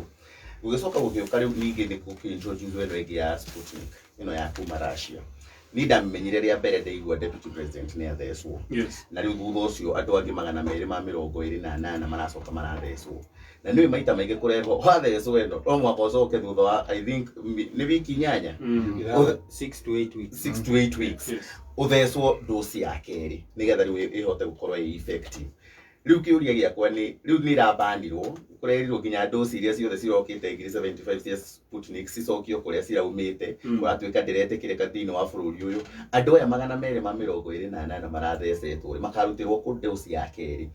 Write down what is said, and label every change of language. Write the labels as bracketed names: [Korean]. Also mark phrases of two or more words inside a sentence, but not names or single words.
[Kikuyu] Ugicoka gukiuka riu ningi ni kukintroduce ino ingi ya Sputnik ino ya kuma Russia. Ni ndamenyire ria mbere ndeigua [English] deputy president [Kikuyu] ni athecwo. [English] Yes. [Kikuyu] Na riu thutha ucio andu angi 228 maracoka marathecwo. Na niwe maita maingi kureho wathecwo eno no mwaka ucoke thutha wa [English] I think [Kikuyu] ni wiki 8 [English] 6 to 8 weeks 6 to 8 weeks [Kikuyu] uthecwo dosi ya keri nigetha riu ihote gukorwo effective. Riu kiuria giakwa ni riu ni rabandirwo kurerirwo nginya dosi iria ciothe cirokite ngiri 75 cia Sputnik cicokio kuria ciraumite kuratuika ndiretikirika thiini wa bururi uyu andu aya 228 marathecetwo makarutirwo ku dosi ya keri.